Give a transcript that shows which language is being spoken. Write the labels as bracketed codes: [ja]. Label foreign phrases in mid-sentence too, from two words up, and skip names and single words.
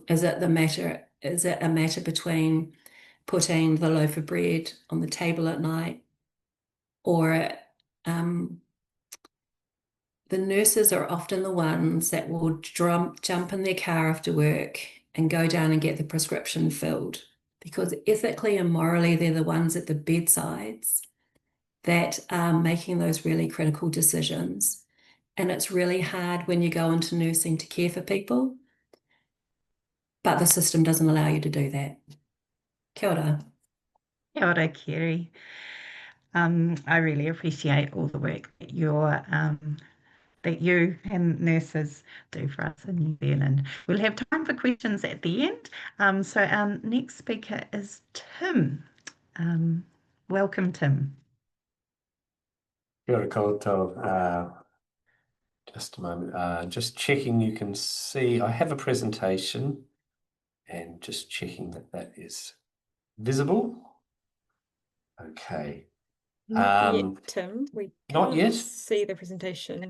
[en] Is it a matter between putting the loaf of bread on the table at night, or the nurses are often the ones that will jump in their car after work and go down and get the prescription filled, because ethically and morally, they're the ones at the bedsides that are making those really critical decisions. And it's really hard when you go into nursing to care for people, but the system doesn't allow you to do that. [mi] Kia ora. Kia ora, Kerri. [en] I really appreciate all the work that that you and nurses do for us in New Zealand. We'll have time for questions at the end. So our next speaker is Tim. Welcome, Tim. [mi] Kia ora koutou. [en] Just a moment. Just checking you can see. I have a presentation and just checking that that is visible. Okay. Not yet, Tim. We Not can't yet? see the presentation.